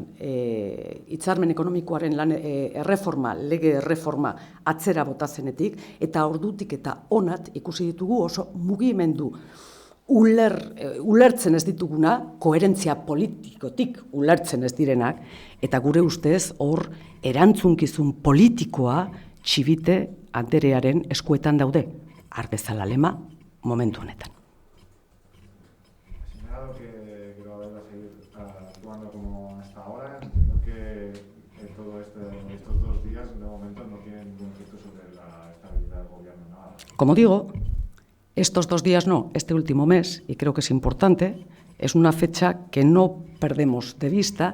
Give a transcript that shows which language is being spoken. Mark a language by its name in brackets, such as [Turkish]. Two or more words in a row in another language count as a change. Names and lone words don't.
[Basque] hitzarmen ekonomikoaren erreforma, lege erreforma atzera botazenetik, eta ordutik eta onat ikusi ditugu oso mugimendu ulertzen ez dituguna, koherentzia politikotik ulertzen ez direnak, eta gure ustez hor erantzunkizun politikoa Chivite anderearen eskuetan daude, har dezala lema momentu honetan. [Spanish] Actuando como hasta ahora, entiendo que estos 2 días de momento no tienen ningún efecto sobre la estabilidad del gobierno en Navarra. Como digo, estos 2 días no, este último mes, y creo que es importante, es una fecha que no perdemos de vista.